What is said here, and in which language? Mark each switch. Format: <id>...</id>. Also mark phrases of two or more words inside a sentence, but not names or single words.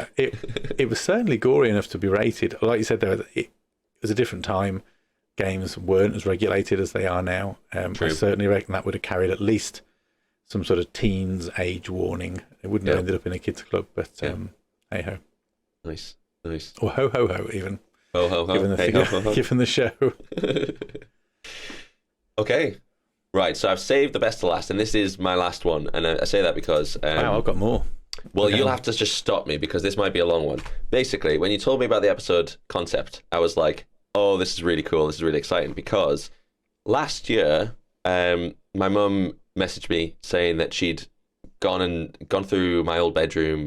<en>It was certainly gory enough to be rated. Like you said, though, it was a different time. Games weren't as regulated as they are now. I certainly reckon that would have carried at least some sort of teens age warning. It wouldn't have ended up in a kids club, but hey ho. Nice. Or ho ho ho even. Ho ho ho. Given the show. Okay. Right, so I've saved the best to last, and this is my last one. And I say that because... wow, I've got more. Well, you'll have to just stop me, because this might be a long one. Basically, when you told me about the episode concept, I was like, oh, this is really cool, this is really exciting, because last year, my mum messaged me saying that she'd gone through my old bedroom.</en>